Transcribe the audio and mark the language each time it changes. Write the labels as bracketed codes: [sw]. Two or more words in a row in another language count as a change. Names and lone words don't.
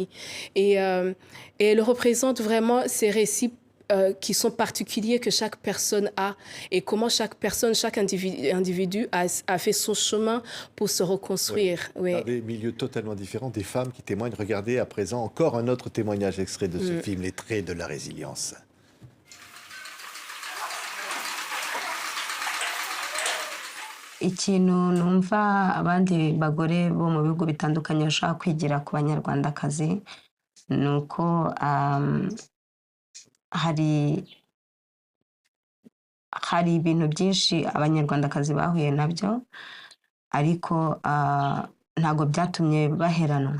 [fr] Et elle représente vraiment ces récits qui sont particuliers que chaque personne a et comment chaque personne, chaque individu a fait son chemin pour se reconstruire. Oui. Oui. Dans des milieux totalement différents, des femmes qui témoignent. Regardez à présent encore un autre témoignage extrait de ce film, Les traits de la résilience. [rw] Ikintu numva abandi bagore bo mu bihugu bitandukanye bashaka kwigira ku banyarwandakazi ni uko hari ibintu byinshi abanyarwandakazi bahuye nabyo ariko ntago byatumye baheranwa.